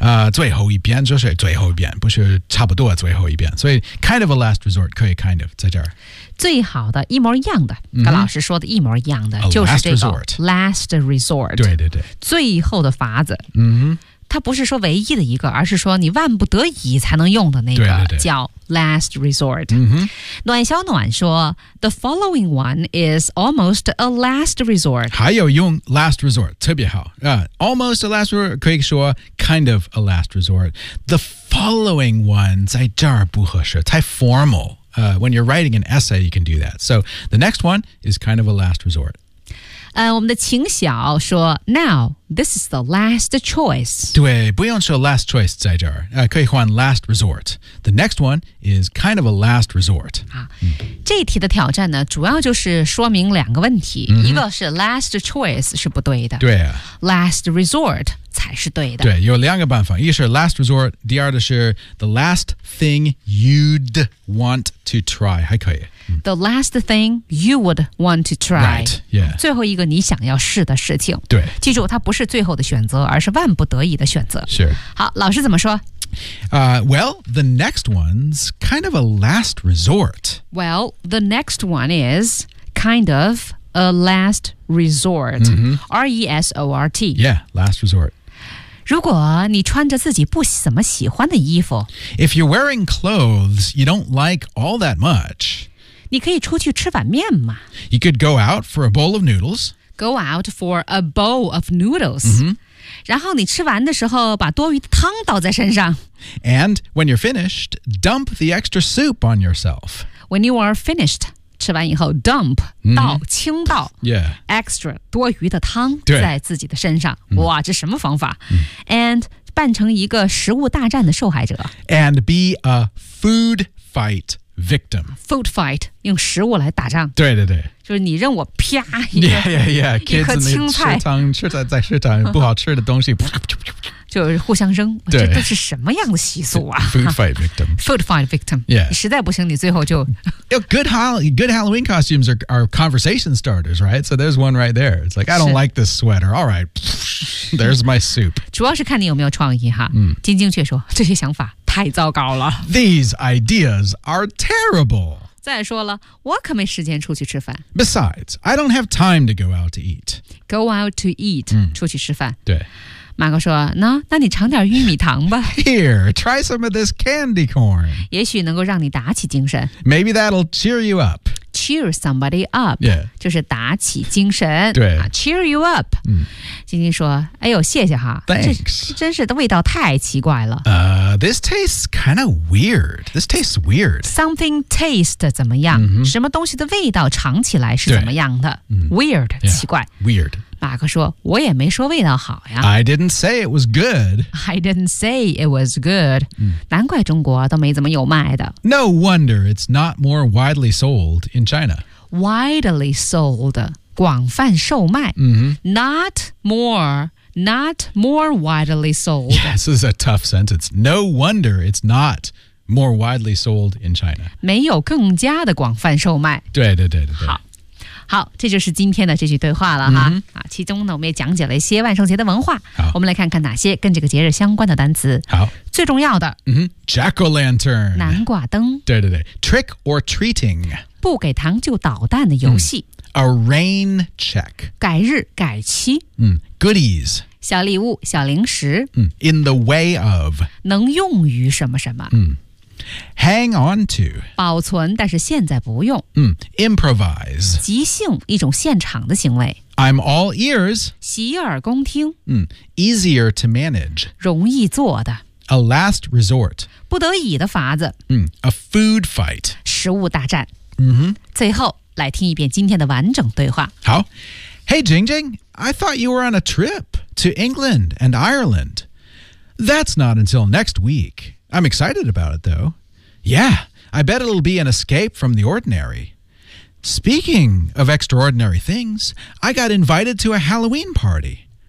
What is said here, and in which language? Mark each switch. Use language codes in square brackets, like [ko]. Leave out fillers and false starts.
[zh] 最后一遍就是最后一遍，不是差不多最后一遍。所以 [en] kind of a last resort [zh] 可以 [en] kind of [zh] 在这儿。最好的一模一样的、mm-hmm. 跟老师说的一模一样的、 a、就是这个 [en] last resort [zh] 对对对，最后的法子、 mm-hmm. 它不是说唯一的一个，而是说你万不得已才能用的那个，对对对，叫 last resort、 mm-hmm. 暖小暖说 [en] the following one is almost a last resort， [zh] 还有用 [en] last resort [zh] 特别好、 [en] almost a last resort [zh] 可以说 [en] kind of a last resort， the following one [zh] 在这儿不合适，太 [en] formalWhen you're writing an essay, you can do that. So the next one is kind of a last resort. [zh] 我们的秦晓说 [en] Now, this is the last choice. [zh] 对，不用说 [en] last choice [zh] 在这儿、可以换 [en] last resort. The next one is kind of a last resort.、 [zh] 这一题的挑战呢，主要就是说明两个问题、 mm-hmm. 一个是 last choice 是不对的，对、 last resort 才是对的。对，有两个办法，一是 last resort， 第二的是 [en] the last thing you'd want to try， [zh] 还可以、 [en] the last thing you would want to try， right, yeah. [zh] 最后一个你想要试的事情，对，记住它不是最后的选择，而是万不得已的选择。是，好，老师怎么说？ [en] Well, the next one's kind of a last resort. Well, the next one is kind of a last resort.、 Mm-hmm. R-E-S-O-R-T. Yeah, last resort. [zh] 如果你穿着自己不怎么喜欢的衣服， [en] If you're wearing clothes you don't like all that much, [zh] 你可以出去吃碗面吗？ [en] You could go out for a bowl of noodles. Go out for a bowl of noodles.、 Mm-hmm. [zh] 然后你吃完的时候把多余的汤倒在身上。 [en] And when you're finished, dump the extra soup on yourself. When you are finished, [zh] 吃完以后 [en] dump,、 [zh] 倒,倾倒、 [en] yeah. [zh] extra, 多余的汤在自己的身上。哇，这什么方法、 [en] And [zh] 扮成一个食物大战的受害者。 [en] And be a food fight victim. [zh] Food fight, 用食物来打仗。对对对。就是你扔我啪一个 [en] yeah, yeah, yeah. Kids [zh] 一颗青菜食堂吃菜在食堂不好吃的东西就是互相扔，对，这是什么样的习俗啊？ [en] Food fight victim. Food fight victim. Yeah. [zh] 实在不行你最后就 [en] good Halloween costumes are conversation starters, right? So there's one right there. It's like, I don't like this sweater. All right. There's my soup. [zh] 主要是看你有没有创意哈。晶晶却说这些想法太糟糕了。 [en] These ideas are terrible. [zh] 再说了，我可没时间出去吃饭。 [en] Besides, I don't have time to go out to eat. Go out to eat,、 [zh] 出去吃饭。对。马哥说，那你尝点玉米糖吧。 [en] Here, try some of this candy corn. [zh] 也许能够让你打起精神。 [en] Maybe that'll cheer you up. Cheer somebody up. Yeah. [zh] 就是打起精神。对。 [en] Cheer you up.、 [zh] 晶晶说，哎呦，谢谢哈。 [en] Thanks. [zh] 这真是的味道太奇怪了。 [en] This tastes kind of weird. This tastes weird. Something taste [zh] 怎么样、 [en] mm-hmm. [zh] 什么东西的味道尝起来是怎么样的、 [en] Weird、 yeah. [zh] 奇怪 [en] Weird [zh] 马克说我也没说味道好呀 [en] I didn't say it was good、 mm. [zh] 难怪中国都没怎么有卖的 [en] No wonder it's not more widely sold in China Widely sold [zh] 广泛售卖、 [en] mm-hmm. Not more widely sold. Yes, this is a tough sentence. No wonder it's not more widely sold in China. [zh] 没有更加的广泛售卖。对。好，这就是今天的这句对话了哈。其中呢，我们也讲解了一些万圣节的文化。好，我们来看看哪些跟这个节日相关的单词。好，最重要的， [en] Jack-o'-lantern， [zh] 南瓜灯。对。 [en] Trick or treating， [zh] 不给糖就捣蛋的游戏。 [en] A rain check. [zh] 改日改期。 [en] Goodies. [zh] 小礼物小零食。 [en] In the way of. [zh] 能用于什么什么。 [en] Hang on to. [zh] 保存但是现在不用。 [en] Improvise. [zh] 即兴一种现场的行为。 [en] I'm all ears. [zh] 洗耳恭听。 [en] Easier to manage. [zh] 容易做的。 [en] A last resort. [zh] 不得已的法子。 [en] A food fight. [zh] 食物大战。最后。来听一遍今天的完整对话。好。 [en] Hey, Jing Jing, I thought you were on a trip to England and Ireland. That's not until next week. I'm excited about it, though. Yeah, I bet it'll be an escape from the ordinary. Speaking of extraordinary things, I got invited to a Halloween party.